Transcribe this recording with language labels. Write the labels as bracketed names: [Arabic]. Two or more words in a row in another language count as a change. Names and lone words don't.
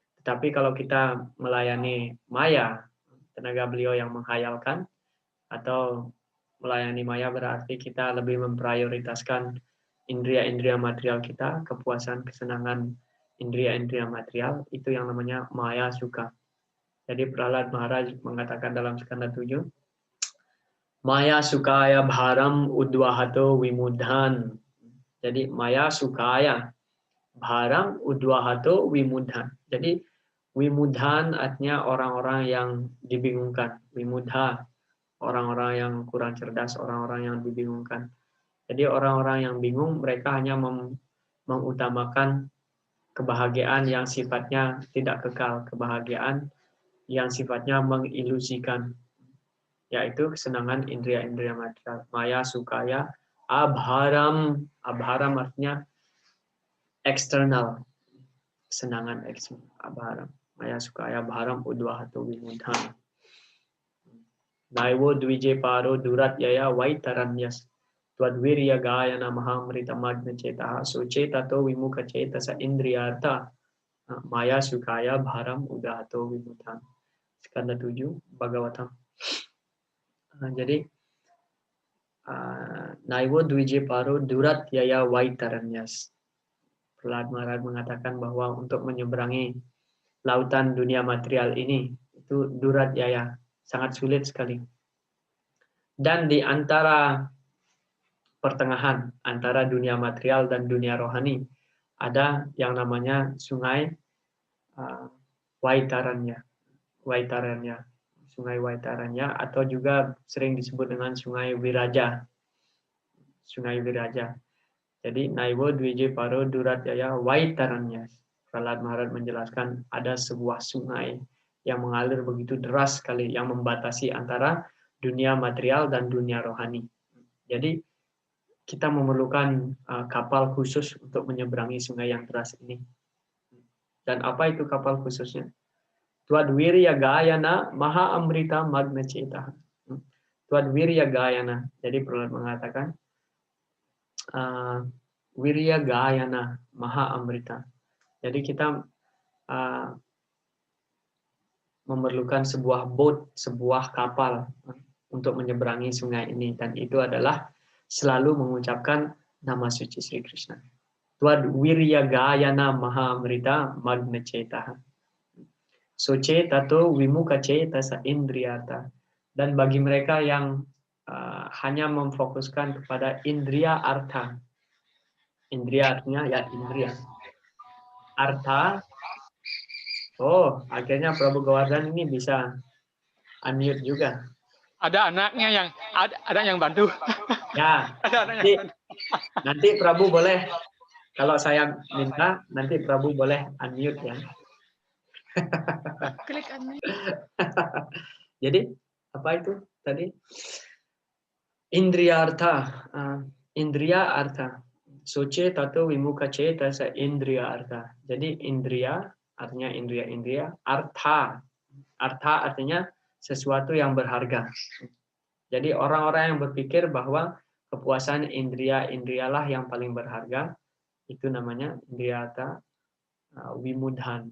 [Indonesian] Tapi kalau kita melayani maya, tenaga beliau yang menghayalkan, atau melayani maya berarti kita lebih memprioritaskan indria-indria material kita, kepuasan, kesenangan indria-indria material, itu yang namanya maya suka. Jadi Prahlad Maharaj mengatakan dalam skanda 7, [Sanskrit] maya sukaya bharam udwahato wimudhan. Jadi maya sukaya bharam udwahato wimudhan. [Indonesian] Jadi wimudhan artinya orang-orang yang dibingungkan. Wimudha, orang-orang yang kurang cerdas, orang-orang yang dibingungkan. Jadi orang-orang yang bingung, mereka hanya mengutamakan kebahagiaan yang sifatnya tidak kekal, kebahagiaan yang sifatnya mengilusikan, yaitu kesenangan indria-indria material. [Sanskrit] Maya sukaya abharam. [Indonesian] Abharam artinya eksternal, kesenangan eksternal. [Sanskrit] Abharam. Maya sukaya abharam udwahato vimudhan. Naivo dvije paro durat yaya vaitaranyas. Twadvirya gayana mahamrita magna cetaha sucetato vimukha cetasa indriyartha maya sukaya bharam udahato vimudhan. Skanda 7 Bhagavatam. Jadi naivo dvije paro durat yaya vaitaranyas. [Indonesian] Prahlad Maharaj mengatakan bahwa untuk menyeberangi lautan dunia material ini itu [Sanskrit] durat yaya, [Indonesian] sangat sulit sekali. Dan di antara pertengahan antara dunia material dan dunia rohani ada yang namanya sungai Vaitaranya. Sungai Vaitaranya atau juga sering disebut dengan sungai Viraja. Sungai Viraja. [Sanskrit] Jadi naivo dvije paro durat yaya Vaitaranya. [Indonesian] Prahlad Maharaj menjelaskan ada sebuah sungai yang mengalir begitu deras sekali yang membatasi antara dunia material dan dunia rohani. Jadi kita memerlukan kapal khusus untuk menyeberangi sungai yang deras ini. Dan apa itu kapal khususnya? [Sanskrit] Twadvirya gayana maha amrita magna cetaha. Twadvirya gayana. [Indonesian] Jadi Prahlad mengatakan [Sanskrit] wirya gayana maha amrita. [Indonesian] Jadi kita memerlukan sebuah boat, sebuah kapal untuk menyeberangi sungai ini, dan itu adalah selalu mengucapkan nama suci Sri Krishna. [Sanskrit] Twadvirya gayana maha amrita magna cetaha. Socetato vimukha cetasa indriyata. [Indonesian] Dan bagi mereka yang hanya memfokuskan kepada [Sanskrit] indriya artha. [Indonesian] Indriya artinya ya indriya. Artha. Oh, akhirnya Prabu Govardhan ini bisa unmute juga. Ada anaknya yang ada yang bantu. Ya. Ada anaknya. Nanti Prabu boleh, kalau saya minta, nanti Prabu boleh unmute ya. Klik unmute. Jadi apa itu tadi? [Sanskrit] Indriya artha. Indriya artha. Soce tato vimukha cetasa indriya artha. [Indonesian] Jadi indriya artinya indriya. Artha. Artha artinya sesuatu yang berharga. Jadi orang-orang yang berpikir bahwa kepuasan indriyalah yang paling berharga, itu namanya [Sanskrit] indriyata wimudhan.